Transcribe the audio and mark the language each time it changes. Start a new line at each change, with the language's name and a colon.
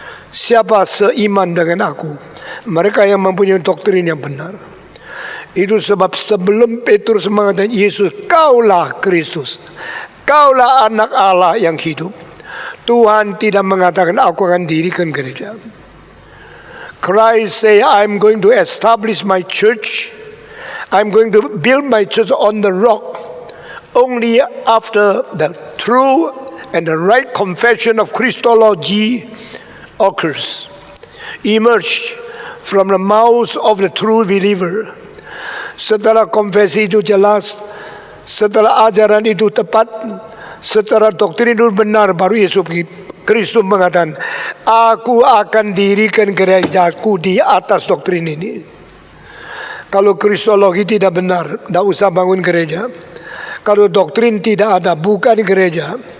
Indonesian: Siapa seiman dengan aku? Mereka yang mempunyai doktrin yang benar. Itu sebab sebelum Petrus mengatakan Yesus, kaulah Kristus, kaulah anak Allah yang hidup, Tuhan tidak mengatakan aku akan dirikan gereja.
English: Christ say, I'm going to establish my church. I'm going to build my church on the rock. Only after the true and the right confession of Christology occurs, emerge from the mouth of the true believer.
Indonesian: Setelah konfesi itu jelas, setelah ajaran itu tepat, secara doktrin itu benar, baru Yesus Kristus mengatakan, aku akan dirikan gerejaku di atas doktrin ini. Kalau kristologi tidak benar, tidak usah bangun gereja. Kalau doktrin tidak ada, bukan gereja.